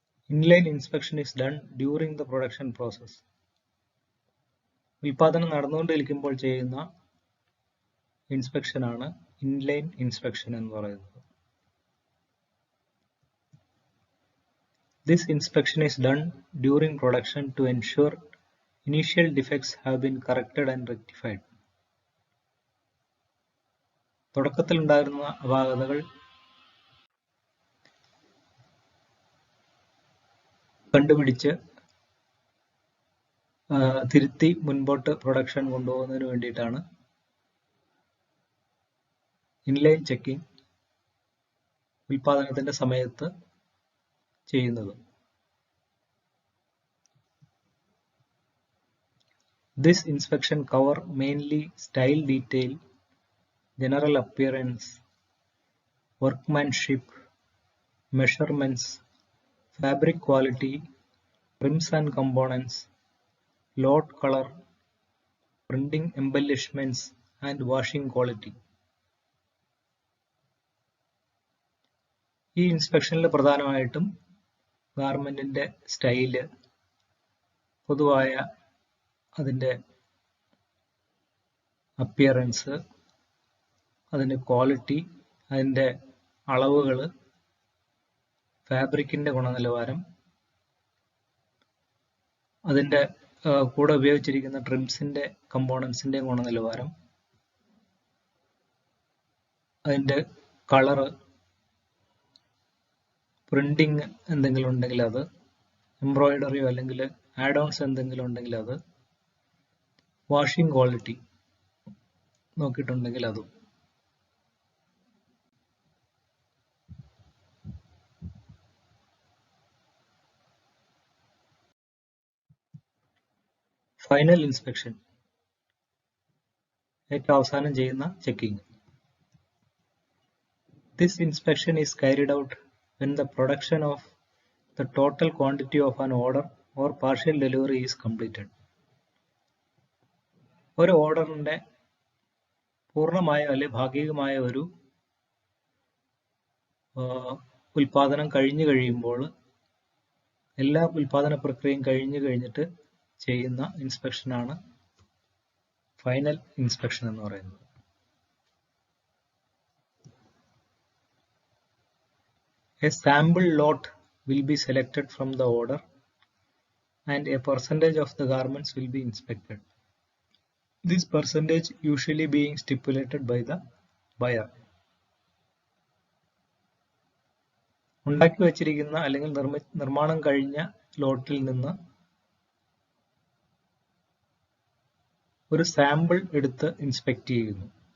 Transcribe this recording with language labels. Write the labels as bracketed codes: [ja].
[en] Inline inspection is done during the production process. [ml] ഉൽപാദനം നടന്നുകൊണ്ടിരിക്കുമ്പോൾ ചെയ്യുന്ന ഇൻസ്പെക്ഷൻ ആണ് ഇൻലൈൻ ഇൻസ്പെക്ഷൻ എന്ന് പറയുന്നത്. [en] This inspection is done during production to ensure initial defects have been corrected and rectified. [ml] തുടക്കത്തിൽ ഉണ്ടായിരുന്ന അപാകതകൾ കണ്ടുപിടിച്ച് തിരുത്തി മുൻപോട്ട് പ്രൊഡക്ഷൻ കൊണ്ടുപോകുന്നതിന് വേണ്ടിയിട്ടാണ് ഇൻലൈൻ ചെക്കിംഗ് ഉൽപാദനത്തിന്റെ സമയത്ത് ചെയ്യുന്നത്. [en] This inspection cover mainly style detail, general appearance, workmanship, measurements, fabric quality, trims and components, lot color, printing embellishments and washing quality. [ml] ഈ ഇൻസ്പെക്ഷനിൽ പ്രധാനമായിട്ടും ഗാർമെന്റിന്റെ സ്റ്റൈല്, പൊതുവായ അതിന്റെ അപ്പിയറൻസ്, അതിന്റെ ക്വാളിറ്റി, അതിന്റെ അളവുകൾ, ഫാബ്രിക്കിന്റെ ഗുണനിലവാരം, അതിന്റെ കൂടെ ഉപയോഗിച്ചിരിക്കുന്ന ട്രിംസിന്റെ കമ്പോണൻസിന്റെ ഗുണനിലവാരം, അതിന്റെ കളറ്, പ്രിന്റിങ് എന്തെങ്കിലും ഉണ്ടെങ്കിൽ അത്, എംബ്രോയിഡറിയോ അല്ലെങ്കിൽ ആഡ് ഓൺസ് എന്തെങ്കിലും ഉണ്ടെങ്കിൽ അത്, വാഷിംഗ് ക്വാളിറ്റി നോക്കിയിട്ടുണ്ടെങ്കിൽ അതും. ഫൈനൽ ഇൻസ്പെക്ഷൻ, ഏറ്റവും അവസാനം ചെയ്യുന്ന checking. [en] This inspection is carried out when the production of the total quantity of an order or partial delivery is completed. [ml] ഒരു ഓർഡറിന്റെ പൂർണ്ണമായ അല്ലെങ്കിൽ ഭാഗികമായ ഒരു ഉൽപാദനം കഴിഞ്ഞു കഴിയുമ്പോൾ, എല്ലാ ഉൽപാദന പ്രക്രിയയും കഴിഞ്ഞിട്ട് ചെയ്യുന്ന ഇൻസ്പെക്ഷനാണ് ഫൈനൽ ഇൻസ്പെക്ഷൻ എന്ന് പറയുന്നത്. [en] A sample lot will be selected from the order and a percentage of the garments will be inspected. This percentage usually being stipulated by the buyer. [ml] ഉണ്ടാക്കി വച്ചിരിക്കുന്ന അല്ലെങ്കിൽ നിർമ്മാണം കഴിഞ്ഞ ലോട്ടിൽ നിന്ന് ഒരു സാമ്പിൾ എടുത്ത് ഇൻസ്പെക്ട് ചെയ്യുന്നു.